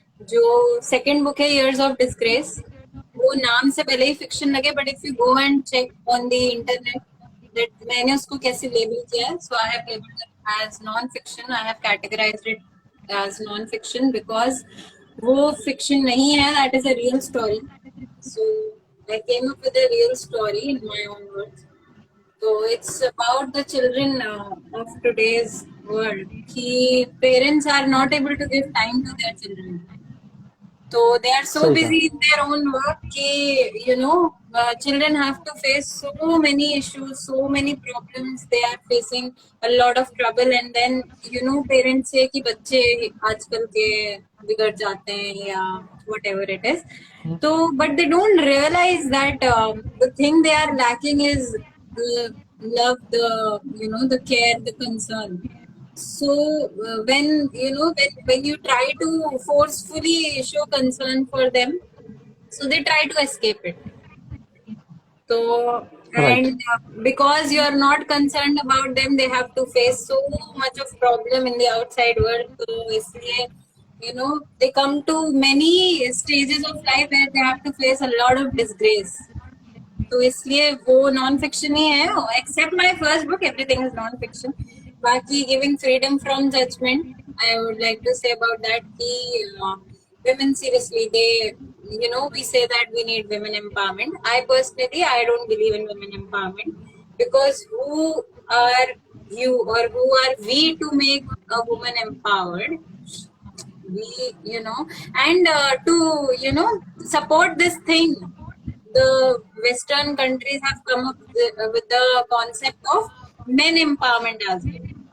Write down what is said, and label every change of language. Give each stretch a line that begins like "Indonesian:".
English: जो second book है Years of Disgrace,
Hindi: वो नाम से पहले ही फिक्शन लगे,
English: but if you go and check on the internet that
Hindi: मैंने उसको कैसे लेबल किया है,
English: So I have labelled it as non fiction. I have categorised it as non fiction because
Hindi: वो फिक्शन नहीं है,
English: That is a real story. So I came up with a real story in my own words. So it's about the children of today's world. कि parents are not able to give time to their children. So they are so
Hindi: सही
English: busy
Hindi: कहा.
English: in their own work कि you know children have to face so many issues, so many problems. They are facing a lot of trouble, and then you know parents say कि
Hindi: बच्चे आजकल के बिगड़ जाते हैं या
English: whatever it is. So but they don't realize that the thing they are lacking is the love, the you know the care, the concern. So when you know when you try to forcefully show concern for them, so they try to escape it. So Right. and because you are not concerned about them, they have to face so much of problem in the outside world. So
Hindi: इसलिए
English: you know they come to many stages of life where they have to face a lot of disgrace.
Hindi: तो इसलिए वो non fiction ही है.
English: Except my first book everything is non fiction. बाकी giving freedom from judgement, I would like to say about that कि women seriously they you know we say that we need women empowerment. I personally I don't believe in women empowerment because who are you or who are we to make a woman empowered? We you know and to you know support this thing, the Western countries have come up with the concept of men empowerment as well.